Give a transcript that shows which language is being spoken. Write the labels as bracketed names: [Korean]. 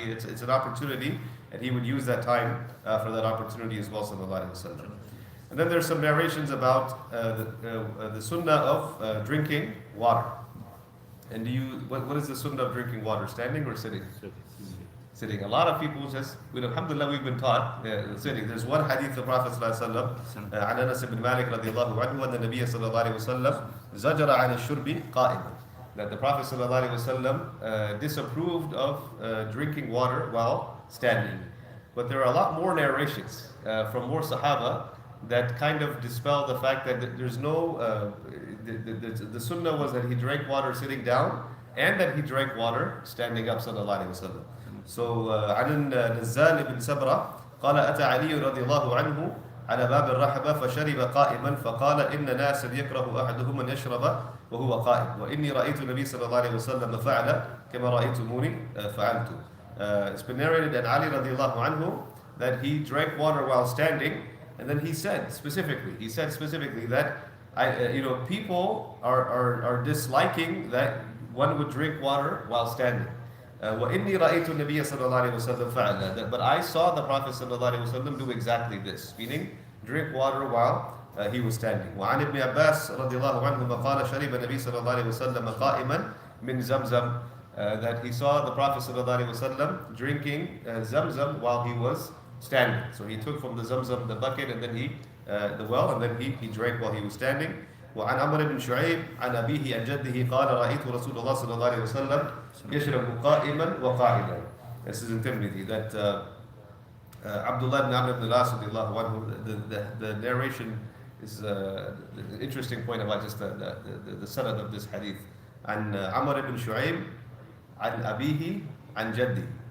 [English] It's an opportunity, and he would use that time for that opportunity as well, sallallahu alaihi wasallam. And then there's some narrations about the sunnah of drinking water. And what is the sunnah of drinking water? Standing or sitting? Sitting. A lot of people just, alhamdulillah, we've been taught sitting. There's one hadith of the Prophet ﷺ, [Arabic] عن أنس بن مالك رضي الله عنه أن النبي صلى الله عليه وسلم زجر عن الشرب قائما. [English] That the Prophet ﷺ disapproved of drinking water while standing. But there are a lot more narrations from more Sahaba that kind of dispel the fact that there's no, the sunnah was that he drank water sitting down and that he drank water standing up sallallahu alayhi wa sallam. [Arabic] So, عن النزال بن سبرة قال أتى علي رضي الله عنه على باب الرحبة فشرب قائما فقال إن ناسا يكره أحدهم أن يشرب وهو قائم وإني رأيت النبي صلى الله عليه وسلم فعل كما رأيتموني فعلت. [English] It's been narrated that Ali رضي الله عنه that he drank water while standing. And then he said specifically that people are disliking that one would drink water while standing. [Arabic] وَإِنِّي رَأَيْتُ النَّبِيَّ صَلَّى اللَّهُ عَلَيْهِ وَسَلَّمَ فَعَلَ. [English] But I saw the Prophet sallallahu alaihi wasallam do exactly this, meaning drink water while he was standing. [Arabic] وعن ابن عباس رضي الله عنهما قال شرب النبي صلى الله عليه وسلم قائما من زمزم. [English] That he saw the Prophet sallallahu alaihi wasallam drinking zamzam while he was standing. So he took from the zamzam the bucket and then the well, and then he drank while he was standing. [Arabic] وعن عمرو بن شعيب عن أبيه عن جده قال رأيت رسول الله صلى الله عليه وسلم يشرب قائما وقاعدا. [English] This is in Tirmidhi that Abdullah ibn Amr ibn al-As radiallahu anhu, the narration is the interesting point about just the sanad of this hadith. [Arabic] عن عمرو بن شعيب عن أبيه عن جده.